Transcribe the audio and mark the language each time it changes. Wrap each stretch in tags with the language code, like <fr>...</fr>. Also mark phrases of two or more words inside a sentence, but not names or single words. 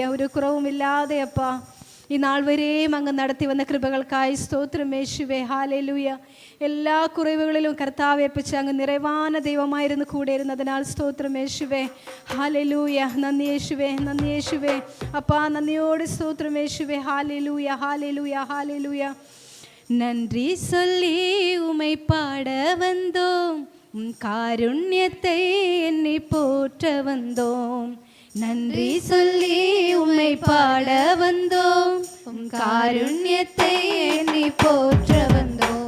<ml>ഒരു കുറവുമില്ലാതെ അപ്പാ ഈ നാൾ വരെയും അങ്ങ് നടത്തി വന്ന കൃപകൾക്കായി സ്തോത്രം യേശുവേ. ഹല്ലേലൂയ. എല്ലാ കുറവുകളിലും കർത്താവെ അപ്പച്ച അങ്ങ് നിറവാന ദൈവമായിരുന്നു കൂടെ ഇരുന്നതിനാൽ സ്തോത്രം യേശുവേ. ഹല്ലേലൂയ. നന്ദി യേശുവേ, നന്ദി യേശുവേ. അപ്പാ നന്ദിയോട് സ്തോത്രം യേശുവേ. ഹല്ലേലൂയ, ഹല്ലേലൂയ, ഹല്ലേലൂയ.</ml> <ta>நன்றி சொல்லி உமை பாட வந்தோம், உம் காருண்யத்தை எண்ணி போற்ற வந்தோம். நன்றி சொல்லி உம்மை பாட வந்தோம், உம் காருண்யத்தை எண்ணி போற்ற வந்தோம்.</ta>